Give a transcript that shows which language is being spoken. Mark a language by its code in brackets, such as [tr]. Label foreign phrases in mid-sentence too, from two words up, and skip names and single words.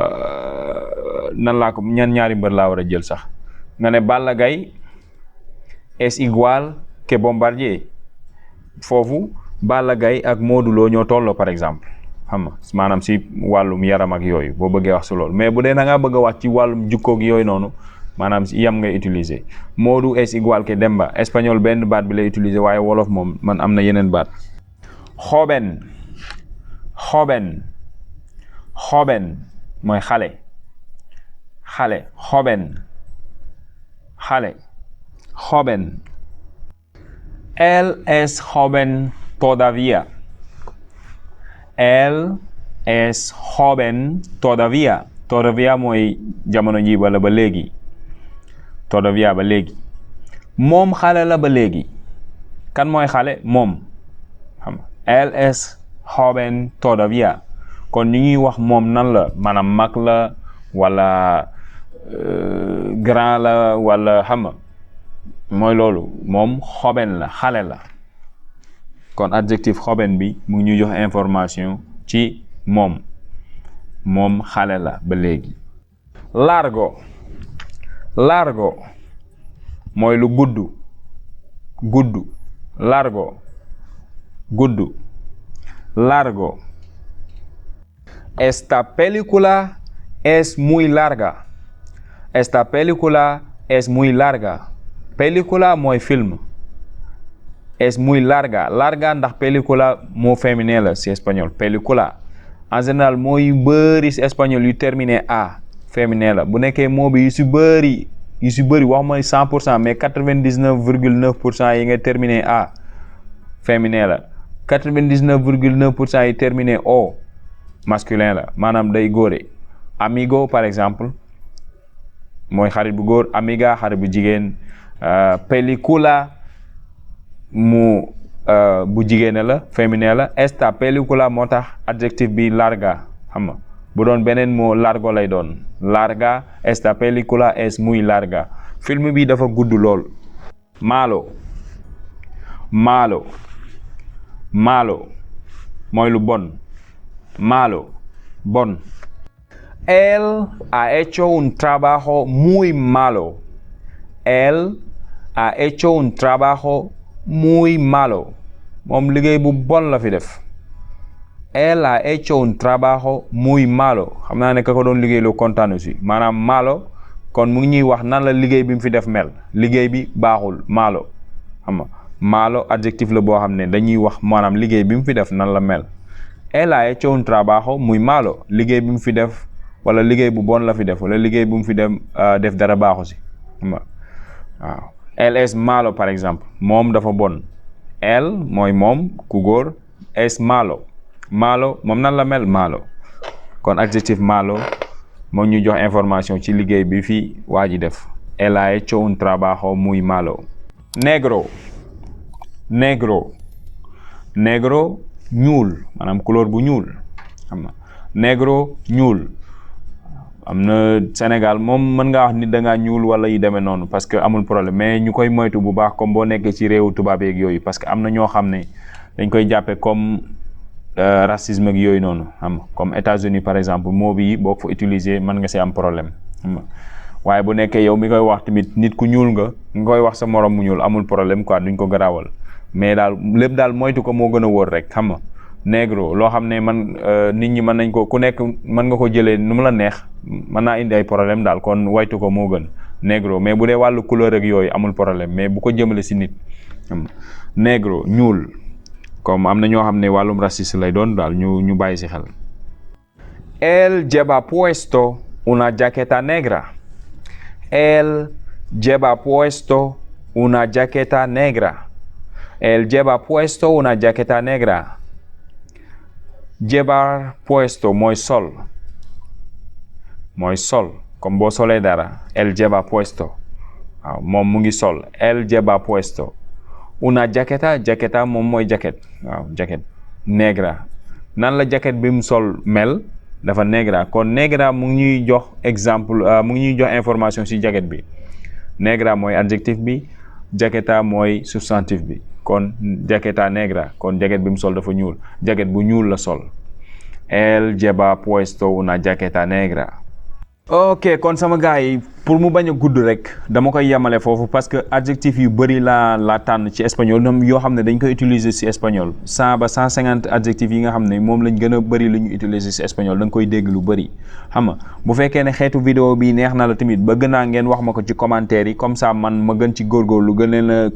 [wo] nan laa ko ñaari mbër laa war a jël sax nga ne Balla Gaye [es] es igual que [wo] Bombardier foofu Balla Gaye ak Modou Lo ñoo tolloo [fr] par exemple [wo] xam nga maanaam si wàllum yaram ak yooyu boo bëggee wax si loolu mais bu dee da ngaa bëgg a wax ci wàllum jukkoog yooyu noonu maanaam si yam ngay utiliser Modou [es] es igual que [wo] Demba espagnol benn baat bi lay utiliser waaye wolof moom man am na yeneen baat. joven mooy xale joven. [es] Él es joven todavía. Él es joven todavía. [wo] Todavía mooy jamono ji wala ba léegi. Todavía ba léegi. Moom xale la ba léegi. Kan mooy xale? Moom. Xam nga. [es] Él es joven todavía. [wo] Kon ñu ñuy wax moom nan la maanaam mag la wala grand la wala xam nga mooy loolu moom joven la xale la kon adjectif joven bi mu ngi ñuy jox information ci moom xale la ba léegi. largo mooy lu gudd largo. [es] Esta película es muy larga. [wo] Película mooy film. [es] Es muy larga. [wo] Larga ndax película moo féminin la si espagnol. Película [fr] en général [wo] mooy bëri si espagnol yu terminé a féminin la bu nekkee moo bi yu si bëri wax mooy 100% mais 99,9% yi nga terminé a féminin la 99,9% yi terminé o masculin la maanaam day góore. Amigo [fr] par exemple [wo] mooy xarit bu góor, amiga xarit bu jigéen, película mu bu jigéen la féminin la. [es] Esta película [wo] moo tax adjectif bi larga xam nga bu doon beneen moo largo lay doon. [es] Larga, esta película es muy larga. [wo] Film bi dafa gudd lool. Malo mooy lu bon. Bon. [es] Él ha hecho un trabajo muy malo. [wo] Moom liggéey bu bon la fi def. [es] Él ha hecho un trabajo muy malo. [wo] Xam naa ne ka ko doon liggéey lu kontaan aussi maanaam malo kon mu ngi ñuy wax nan la liggéey bi mu fi def mel. liggéey bi baaxul malo xam nga malo adjectif la boo xam ne dañuy wax maanaam liggéey bi mu fi def nan la mel. [es] Él ha hecho un trabajo muy malo. [wo] liggéey bi mu fi def wala liggéey bu bon la fi def wala liggéey bu mu fi def dara baaxu si waaw. [es] Él es malo [fr] par exemple [wo] moom dafa bon. Él mooy moom ku góor. [es] Es malo [wo] moom nan la mel malo kon adjectif malo moo ñu jox information ci liggéey bi fi waa ji def. [es] Él ha hecho un trabajo muy malo. [wo] Negro ñuul maanaam couleur bu ñuul xam nga negro ñuul. am na Sénégal moom mën ngaa wax nit da ngaa ñuul wala yi demee noonu [fr] parce que [wo] amul problème mais ñu koy moytu bu baax comme boo nekkee ci réewu tubaab yeeg yooyu parce que am na ñoo xam ne dañ koy jàppee [fr] comme racisme [wo] ak yooyu noonu xam nga [fr] comme États-Unis par exemple [wo] moo bi boo ko fa utiliser mën nga see am problème xam nga waaye bu nekkee yow mi koy wax tamit nit ku ñuul nga koy wax sa morom mu ñuul amul problème quoi duñ ko garaawal mais daal lépp daal moytu ko moo gën a wóor rek xam nga. Negro loo xam ne nit ñi mën nañ ko ku nekk mën nga ko jëlee nu mu la neex mën naa indi ay problème daal kon waytu ko moo gën negro mais bu dee wàllu couleur ak yooyu amul problème mais bu ko jëmale si nit negro ñuul comme am na ñoo xam ne wàllum raciste lay doon daal ñu bàyyi si xel. [es] Él lleva puesto una jaqueta negra. Él lleva puesto una jaqueta negra. Él lleva puesto una jaqueta negra. Llevar puesto [wo] mooy sol comme boo solee dara. [es] Él lleva puesto [wo] waaw moom mu ngi sol. [es] Él lleva puesto una jaqueta [wo] moom mooy jaquette waaw jaquette negra nan la jaquette bi mu sol mel dafa negra kon negra mu ngi ñuy jox exemple mu ngi ñuy jox information ci jaquette bi. Negra mooy adjectif bi jaqueta mooy substantif bi kon [es] jaqueta negra [wo] kon jaquette bi mu sol dafa ñuul jaquette bu ñuul la sol. [es] Él lleva puesto una jaqueta negra. [wo] ok kon sama gars yi pour mu bañ a gudd rek dama koy yemale foofu [fr] parce que [wo] adjectif yu bëri laa tànn ci espagnol ñoom yoo xam ne dañ koy utiliser ci espagnol 100 ba 150 adjectifs yi nga xam ne moom lañ gën a bëri lu ñu utiliser ci espagnol da nga koy dégg lu bëri xam nga bu fekkee ne xeetu vidéo bi neex na la tamit ba gën naa ngeen wax ma ko ci commentaire yi [fr] comme ça [wo] man ma gën ci góorgóorlu gën leen a